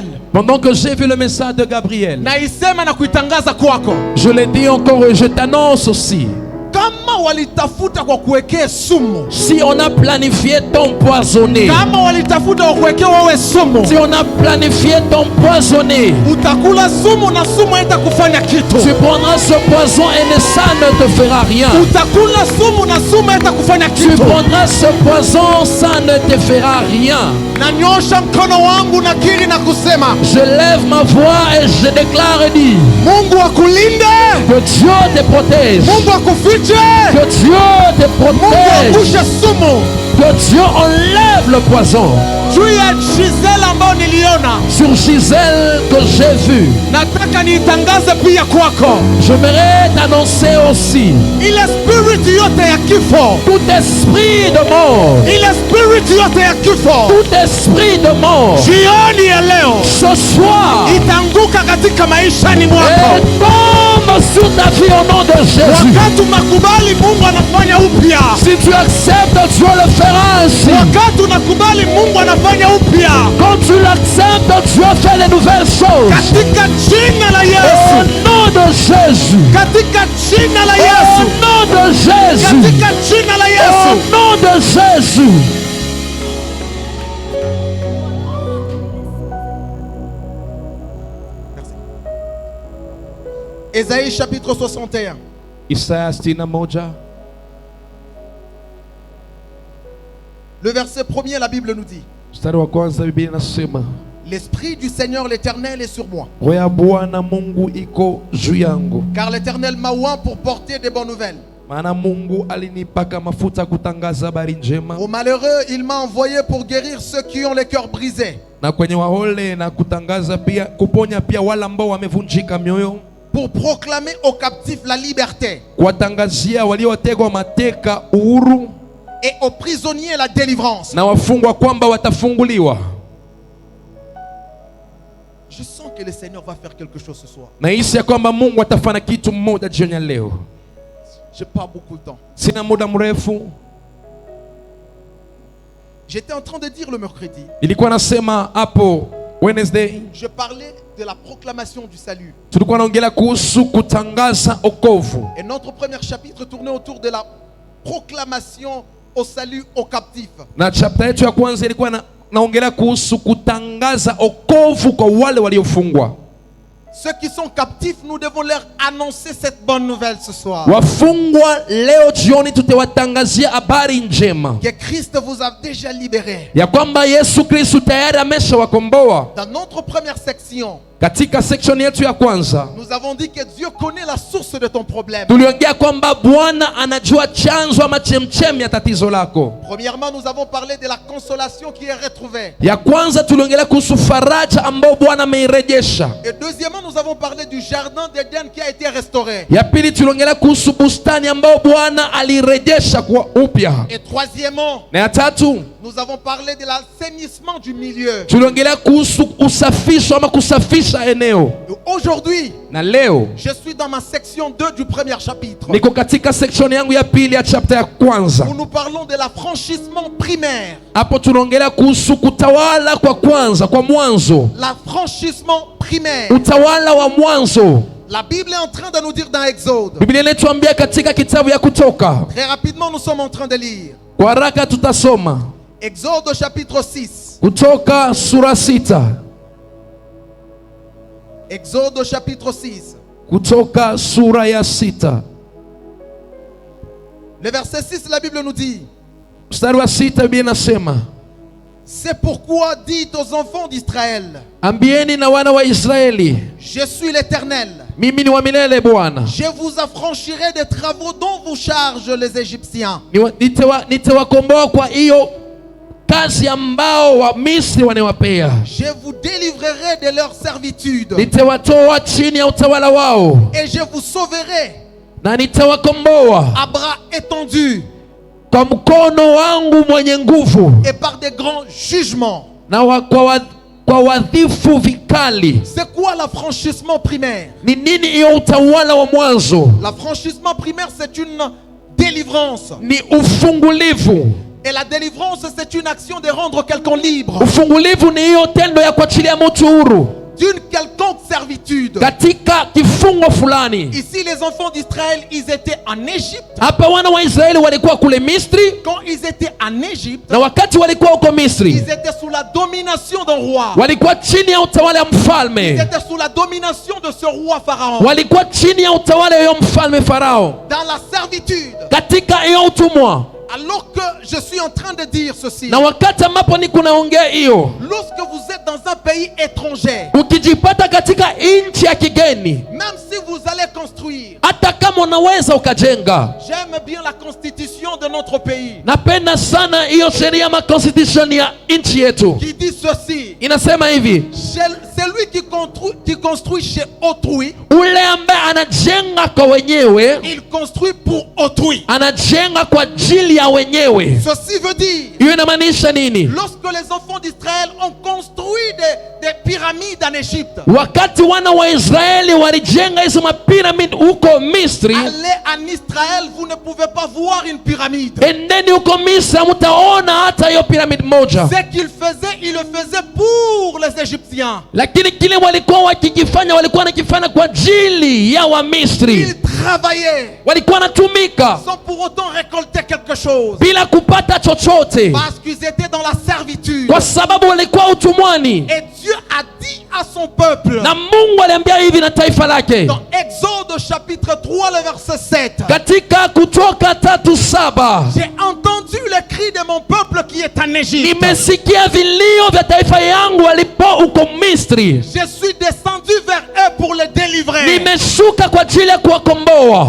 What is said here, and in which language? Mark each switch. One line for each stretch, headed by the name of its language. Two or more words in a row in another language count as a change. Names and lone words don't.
French: pendant que j'ai vu le message de Gabriel,
Swahili: naisema na kuitangaza kwako,
French: je l'ai dit encore et je t'annonce aussi,
Swahili: kama walitafuta kwa kuwekea sumu,
French: si on a planifié t'empoisonner,
Swahili: kama walitafuta kwa kuwekea wewe sumu,
French: si on a planifié t'empoisonner,
Swahili: utakula sumu na sumu haitakufanya kitu.
French: tu prendras ce poison et ça ne te fera rien.
Swahili: Utakula sumu na sumu haitakufanya
French: Tu
Swahili: kitu.
French: prendras ce poison, ça ne te fera rien.
Swahili: Nanyosha mkono wangu na kiri na kusema,
French: Je lève ma voix et je déclare et dis,
Swahili: Mungu akulinde,
French: que Dieu te protège,
Swahili: Mungu akufiche, protège.
French: Que Dieu te
Swahili: Mungu
French: protège.
Swahili: angushe sumu
French: Que Dieu enlève le poison
Swahili: juu ya Giselle ambayo niliona.
French: sur Gisèle que j'ai vu.
Swahili: Nataka niitangaze pia kwako.
French: J'aimerais t'annoncer aussi
Swahili: Ile spirit yote ya kifo,
French: tout esprit de mort,
Swahili: ile spirit yote ya kifo,
French: tout esprit de mort,
Swahili: jioni ya leo
French: ce soir,
Swahili: itanguka katika maishani mwako.
French: et tombe sur ta vie au nom de Jésus.
Swahili: Wakati unakubali Mungu anafanya upya.
French: Si tu acceptes, Dieu le fera ainsi.
Swahili: Wakati unakubali Mungu anafanya upya.
French: Quand tu l'acceptes, Dieu fait de nouvelles choses.
Swahili: Katika jina la
French: Au
Swahili: Yesu.
French: nom de Jésus.
Swahili: Katika jina la
French: Au
Swahili: Yesu.
French: nom de Jésus.
Swahili: Katika jina la
French: Au
Swahili: Yesu.
French: nom de Jésus. Ésaïe chapitre 61.
Swahili: Isaya 61.
French: Le verset 1er, la Bible nous dit:
Swahili: Mstari wa kwanza Biblia inasema,
French: l'Esprit du Seigneur l'Éternel est sur moi,
Swahili: roho ya Bwana Mungu iko juu yangu,
French: car l'Éternel m'a oint pour porter des bonnes nouvelles.
Swahili: maana Mungu alinipaka mafuta kutangaza habari njema,
French: Aux malheureux, il m'a envoyé pour guérir ceux qui ont les cœurs brisés,
Swahili: na kwenye wahole na kutangaza pia kuponya pia wale ambao wamevunjika mioyo,
French: pour proclamer aux captifs la liberté
Swahili: kuwatangazia waliotegwa mateka uhuru,
French: et aux prisonniers la délivrance.
Swahili: na wafungwa kwamba watafunguliwa.
French: Je sens que le Seigneur va faire quelque chose ce soir.
Swahili: Na hisi ya kwamba Mungu atafanya kitu mmoja jioni ya leo.
French: Je n'ai pas beaucoup de temps.
Swahili: Sina muda mrefu.
French: J'étais en train de dire le mercredi,
Swahili: Nilikuwa nasema hapo Wednesday,
French: je parlais de la proclamation du salut.
Swahili: tulikuwa naongelea kuhusu kutangaza okovu.
French: Et notre premier chapitre tournait autour de la proclamation au salut aux captifs.
Swahili: Na chapter yetu ya kwanza ilikuwa naongelea kuhusu kutangaza okovu kwa wale waliofungwa.
French: Ceux qui sont captifs, nous devons leur annoncer cette bonne nouvelle ce soir.
Swahili: Wafungwa leo jioni tutawatangazia habari njema
French: Que Christ vous a déjà libéré.
Swahili: ya kwamba Yesu Kristo tayari ameshawakomboa.
French: Dans notre première section,
Swahili: Katika section yetu ya kwanza
French: nous avons dit que Dieu connaît la source de ton problème.
Swahili: tuliongea kwamba Bwana anajua chanzo ama chemchemi ya tatizo lako.
French: Premièrement, nous avons parlé de la consolation qui est retrouvée.
Swahili: Ya kwanza tuliongelea kuhusu faraja ambao Bwana ameirejesha.
French: Et deuxièmement, nous avons parlé du jardin d'Éden qui a été restauré.
Swahili: Ya pili tuliongelea kuhusu bustani ambao Bwana alirejesha kwa upya.
French: Et troisièmement,
Swahili: Na ya tatu
French: nous avons parlé de l'assainissement du milieu.
Swahili: tuliongelea kuhusu usafisho ama kusafisha eneo.
French: Et aujourd'hui,
Swahili: Na leo
French: je suis dans ma section 2 du premier chapitre,
Swahili: niko katika section yangu ya pili ya chapter ya kwanza.
French: où nous parlons de l'affranchissement primaire.
Swahili: Hapo tunaongelea kuhusu kutawala kwa kwanza, kwa mwanzo.
French: L'affranchissement primaire.
Swahili: Utawala wa mwanzo.
French: La Bible est en train de nous dire dans Exode.
Swahili: Biblia inatuambia katika kitabu ya Kutoka.
French: Très rapidement, nous sommes en train de lire.
Swahili: Kwa haraka tutasoma.
French: Exode chapitre 6.
Swahili: Kutoka sura 6.
French: Exode chapitre 6.
Swahili: Kutoka sura ya 6.
French: Le verset 6, la Bible nous dit:
Swahili: Mstari wa 6 Biblia inasema,
French: c'est pourquoi dites aux enfants d'Israël,
Swahili: ambieni na wana wa Israeli,
French: je suis l'Éternel.
Swahili: mimi ni wa milele Bwana.
French: Je vous affranchirai des travaux dont vous chargent les Égyptiens.
Swahili: Nitawakomboa kwa hiyo kazi ambao wa Misri wanawapea.
French: Je vous délivrerai de leur servitude.
Swahili: Nitawatoa chini ya utawala wao.
French: Et je vous sauverai
Swahili: Na nitawakomboa
French: à bras étendus
Swahili: kwa mkono wangu mwenye nguvu
French: et par des grands jugements.
Swahili: na kwa wadhifu vikali.
French: C'est quoi l'affranchissement primaire?
Swahili: Ni nini hiyo utawala wa mwanzo?
French: L'affranchissement primaire, c'est une délivrance.
Swahili: Ni ufungulivu.
French: Et la délivrance, c'est une action de rendre quelqu'un libre
Swahili: Ufungulivu ni hiyo tendo ya kuachilia mtu huru
French: d'une quelconque servitude.
Swahili: katika kifungo fulani.
French: Ici, les enfants d'Israël, ils étaient en Égypte.
Swahili: Hapa wana wa Israeli walikuwa kule Misri,
French: Quand ils étaient en Égypte,
Swahili: na wakati walikuwa huko Misri
French: ils étaient sous la domination d'un roi.
Swahili: walikuwa chini ya utawala wa
French: Ils
Swahili: mfalme,
French: étaient sous la domination de ce roi Pharaon.
Swahili: walikuwa chini ya utawala wa mfalme Farao,
French: Dans la servitude.
Swahili: katika hiyo utumwa.
French: Alors que je suis en train de dire ceci,
Swahili: Na wakati ambapo niko naongea hiyo,
French: lorsque vous êtes dans un pays étranger,
Swahili: ukijipata katika nchi ya kigeni,
French: même si vous allez construire.
Swahili: hata kama unaweza ukajenga.
French: J'aime bien la constitution de notre pays
Swahili: Napenda sana hiyo sheria ma constitution ya nchi yetu.
French: qui dit ceci.
Swahili: Inasema hivi,
French: Celui qui construit chez autrui,
Swahili: ule ambaye anajenga kwa wenyewe,
French: il construit pour autrui.
Swahili: anajenga kwa ajili ya wenyewe.
French: Ceci veut dire,
Swahili: Hiyo inamaanisha nini?
French: lorsque les enfants d'Israël ont construit des pyramides en Égypte,
Swahili: Wakati wana wa Israeli walijenga hizo mapiramidi huko Misri,
French: allez en Israël, vous ne pouvez pas voir une pyramide.
Swahili: endeni huko Misri mtaona hata hiyo piramidi moja.
French: Ce qu'il faisait, il le faisait pour les Égyptiens.
Swahili: Lakini kile walikuwa wakikifanya, walikuwa wanakifanya kwa ajili ya Wamisri.
French: Ils travaillaient
Swahili: Walikuwa wanatumika
French: sans pour autant récolter quelque chose,
Swahili: bila kupata chochote,
French: parce qu'ils étaient dans la servitude.
Swahili: kwa sababu walikuwa utumwani.
French: Et Dieu a dit à son peuple,
Swahili: Na Mungu aliambia hivi na taifa lake
French: dans Exode chapitre 3, le verset 7,
Swahili: katika Kutoka 3:7,
French: j'ai entendu le cri de mon peuple qui est en Égypte.
Swahili: nimesikia vilio vya taifa yangu walipo huko Misri,
French: Je suis descendu vers eux pour les délivrer.
Swahili: nimeshuka kwa ajili ya kuwakomboa.